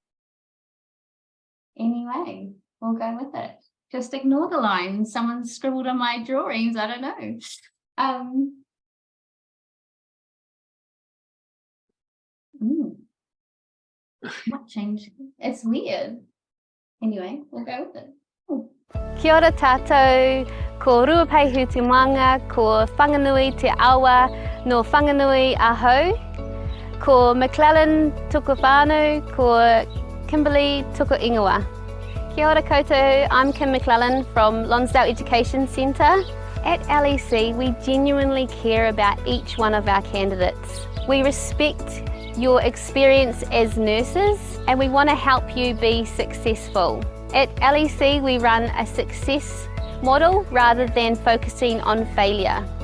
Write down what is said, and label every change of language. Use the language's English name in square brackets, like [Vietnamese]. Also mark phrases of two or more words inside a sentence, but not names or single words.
[English] Anyway, we'll go with it. Just ignore the lines. Someone scribbled on my drawings. I don't know. What changed? It's weird. Anyway, we'll go with it. Ooh. [Māori] Kia ora tātou, ko Ruapai Hutumanga, ko Whanganui Te Awa no Whanganui Ahau, ko McClellan tuku whānau, ko Kimberley tuku ingoa. Kia ora koutou, [English] I'm Kim MCLELLAN from Lonsdale Education Centre. At LEC, we genuinely care about each one of our candidates. We respect your experience as nurses and we want to help you be successful. At LEC, we run a success model rather than focusing on failure.